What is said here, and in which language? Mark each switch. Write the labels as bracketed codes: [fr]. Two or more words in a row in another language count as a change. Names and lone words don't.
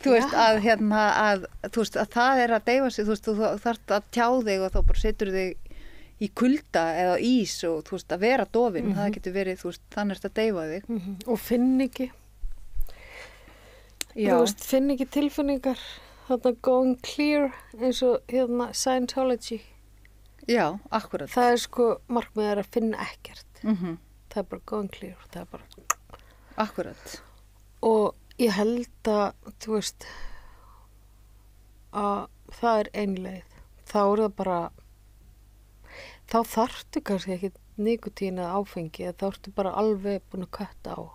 [is] þú veist, að þú veist, að það er að deyfa sig, þú veist, þú þarft að tjá þig og þá bara setur þig í kulda eða ís og þú veist, að vera dofin, það getur verið, þú veist, þannig er þetta að deyfa þig. Og finn ekki, þú veist, finn ekki tilfinningar, þarna [en] going clear, [is] eins og Scientology. Já, akkurat. Það er sko, markmiðið er að finna ekkert. Það er bara [en] going clear, [is] það er bara... Akkurat. Og ég held að, þú veist, að það er einleið. Þá er það bara, þá þarftu kannski ekki nikotín eða áfengi, þá ertu bara alveg búin að kötta á.